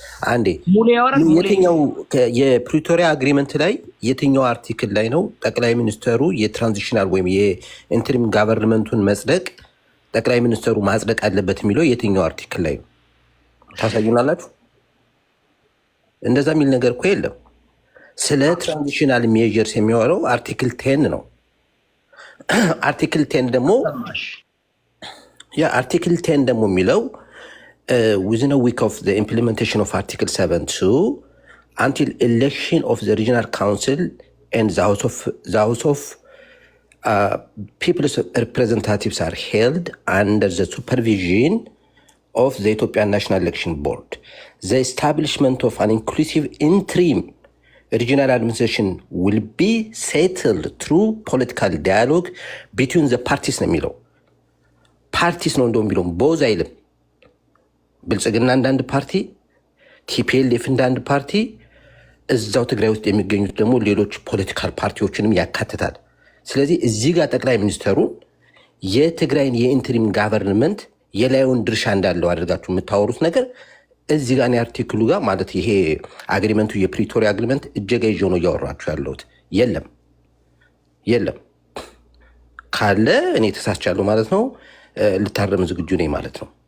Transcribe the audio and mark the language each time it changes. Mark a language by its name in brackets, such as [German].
[Amharic] አንዴ የትኛው የፕሪቶሪያ አግሪመንት ላይ የትኛው አርቲክል ላይ ነው ጠቅላይ ሚኒስትሩ የትራንዚሽናል ወይም የኢንተሪም ጋቨርንመንቱን መጽደቅ ጠቅላይ ሚኒስትሩ ማጽደቅ አለበት የሚለው የትኛው አርቲክል ላይ ነው? ታሳዩናላችሁ? እንደዛ የሚል ነገር እኮ የለም። ስለ ትራንዚሽናል ሜዥርስ የሚያወራው አርቲክል 10 ነው። አርቲክል 10 ደግሞ የሚለው [English] within a week of the implementation of Article 7(2) until election of the regional council and the House of People's Representatives are held under the supervision of the Ethiopian National Election Board. The establishment of an inclusive interim regional administration will be settled through political dialogue between the parties [Amharic] ነው የሚለው። ፓርቲስ ነው እንደውም ቢለው ቦዝ አይልም። ብልጽግና እንዳንድ ፓርቲ፣ ቲፒኤልኤፍ እንዳንድ ፓርቲ፣ እዛው ትግራይ ውስጥ የሚገኙት ደግሞ ሌሎች ፖለቲካል ፓርቲዎችንም ያካትታል። ስለዚህ እዚህ ጋር ጠቅላይ ሚኒስትሩ የትግራይን የኢንተሪም ጋቨርንመንት የላዩን ድርሻ እንዳለው አድርጋችሁ የምታወሩት ነገር እዚህ ጋር አርቲክሉ ጋር ማለት ይሄ አግሪመንቱ የፕሪቶሪያ አግሪመንት እጀጋ ይዤው ነው እያወራችሁ ያለሁት። የለም ካለ እኔ ተሳስቻለሁ ማለት ነው። ልታረም ዝግጁ ነኝ ማለት ነው።